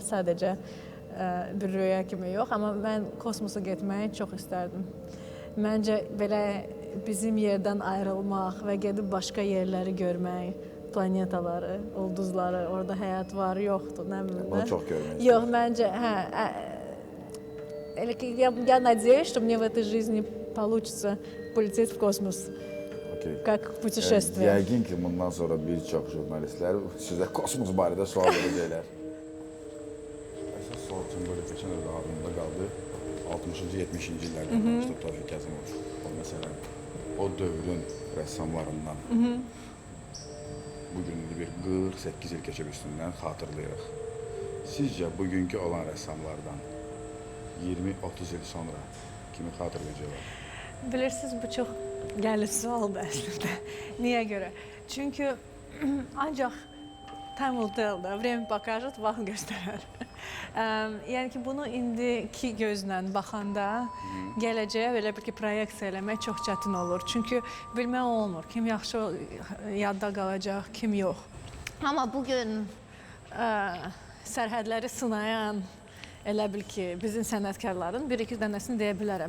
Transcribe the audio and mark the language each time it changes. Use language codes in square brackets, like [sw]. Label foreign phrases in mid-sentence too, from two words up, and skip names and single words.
[az] Sadəcə bir rüya kimi yox, amma mən kosmosa getməyi çox istərdim. Məncə belə bizim yerdən ayrılmaq və gedib başqa yerləri görmək, planetaları, ulduzları, orada həyat var, yoxdur, nə bilim. Bunu çox görmək istəyirəm. Yox, məncə, [ru] я надеюсь, что мне в этой жизни получится полететь в космос. Как putешествие. [az] Yəqin ki, bundan sonra bir çox jurnalistlər sizə kosmos barədə sual verəcəklər. Əsas sual üçün böyle keçən ödə adımda qaldı. 60-cı, 70-ci illərdə danışdı Tofiq Kəzimov. O məsələn, o dövrün rəssamlarından bugün bir 48 il keçib üstündən xatırlayırıq. Sizcə bugünkü olan rəssamlardan 20-30 il sonra kimi xatırlayacaqlar? Bilirsiniz, bu çox gəlir sualdır əslində. Niyə görə? Çünki ancaq [en] time will tell [az] da, [ru] время покажет, [az] vaxt göstərər. Yəni ki, bunu indiki gözlə baxanda gələcəyə belə bir ki, proyeksiya eləmək çox çətin olur. Çünki bilmək olmur, kim yaxşı yadda qalacaq, kim yox. Amma bugün sərhədləri sınayan elə bil ki, bizim sənətkarların bir-iki dənəsini deyə bilərəm.